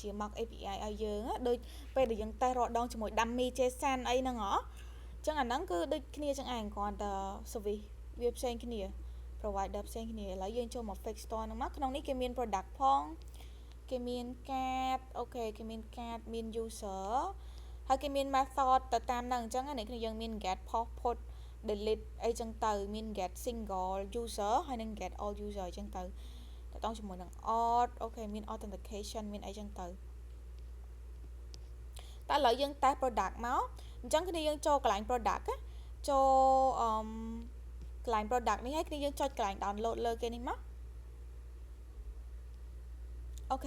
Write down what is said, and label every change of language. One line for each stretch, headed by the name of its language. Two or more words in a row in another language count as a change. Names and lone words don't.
English: mock API
Khmer: ឲ្យយើងដូចពេលដែលយើងតេស្តរាល់ដងជាមួយ
English: dummy JSON
Khmer: អីហ្នឹងហ៎អញ្ចឹងអាហ្នឹងគឺដូចគ្នាចឹងឯងគ្រាន់ តែ service វាផ្សេងគ្នា provider ផ្សេងគ្នាឥឡូវយើងចូលមក
English: fake store
Khmer: ហ្នឹងមកក្នុងនេះគេមាន product ផងគេមាន card អូខេគេមាន card មាន user ហើយគេមាន method ទៅតាមហ្នឹងអញ្ចឹងនេះគ្នាយើងមាន
English: get post put delete
Khmer: អីចឹងទៅមាន
English: get single user
Khmer: ហើយនឹង
English: get all user
Khmer: អញ្ចឹងទៅតើតោះជាមួយនឹង auth អូខេមាន authentication មានអីចឹងទៅ តែឥឡូវយើងតេស្ត product មកអញ្ចឹងគ្នាយើងចូលកន្លែង product ចូលកន្លែង product នេះហើយគ្នាយើងចុចកន្លែង download លើគេនេះមកអូខេ